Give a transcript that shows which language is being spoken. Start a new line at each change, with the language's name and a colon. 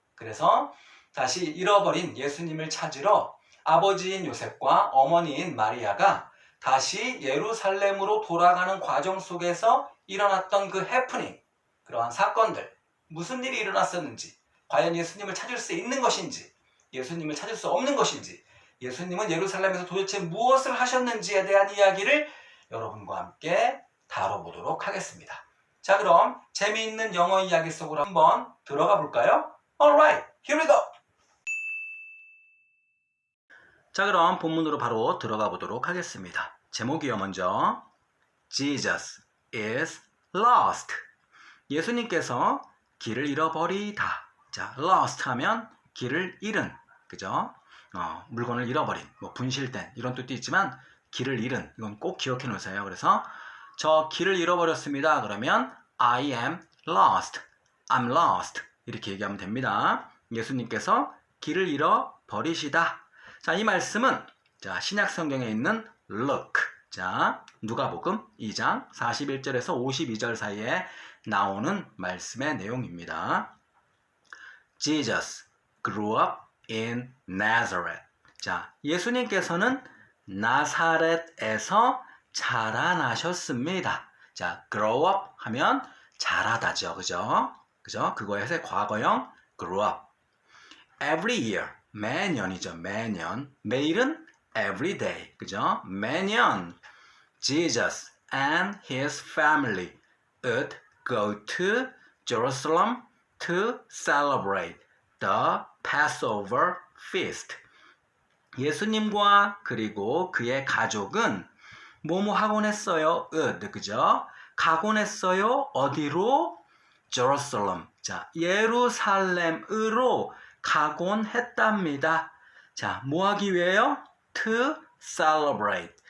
Korean: 그래서 다시 잃어버린 예수님을 찾으러 아버지인 요셉과 어머니인 마리아가 다시 예루살렘으로 돌아가는 과정 속에서 일어났던 그 해프닝, 그러한 사건들, 무슨 일이 일어났었는지, 과연 예수님을 찾을 수 있는 것인지, 예수님을 찾을 수 없는 것인지, 예수님은 예루살렘에서 도대체 무엇을 하셨는지에 대한 이야기를 여러분과 함께 다뤄보도록 하겠습니다. 자, 그럼 재미있는 영어 이야기 속으로 한번 들어가 볼까요?
English: Alright, here we go!
Korean: 자, 그럼 본문으로 바로 들어가 보도록 하겠습니다. 제목이요, 먼저
English: Jesus is lost.
Korean: 예수님께서 길을 잃어버리다. 자, lost 하면 길을 잃은, 그죠? 물건을 잃어버린, 분실된 이런 뜻도 있지만 길을 잃은, 이건 꼭 기억해 놓으세요. 그래서 저 길을 잃어버렸습니다. 그러면
English: I am lost, I'm lost
Korean: 이렇게 얘기하면 됩니다. 예수님께서 길을 잃어버리시다. 자, 이 말씀은 자, 신약 성경에 있는 Luke, 자, 누가복음 2장 41절에서 52절 사이에 나오는 말씀의 내용입니다.
English: Jesus grew up in Nazareth.
Korean: 자, 예수님께서는 나사렛에서 자라나셨습니다. 자,
English: grow up
Korean: 하면 자라다죠. 그죠? 그거에서 과거형
English: grew up. Every year,
Korean: 매년이죠. 매년. 매일은
English: every day.
Korean: 그죠? 매년
English: Jesus and his family would go to Jerusalem to celebrate the Passover feast.
Korean: 예수님과 그리고 그의 가족은 뭐뭐 하곤 했어요? 그죠? 가곤 했어요. 어디로? Jerusalem. 자, 예루살렘으로 가곤 했답니다. 자, 뭐 하기 위해요?
English: To celebrate.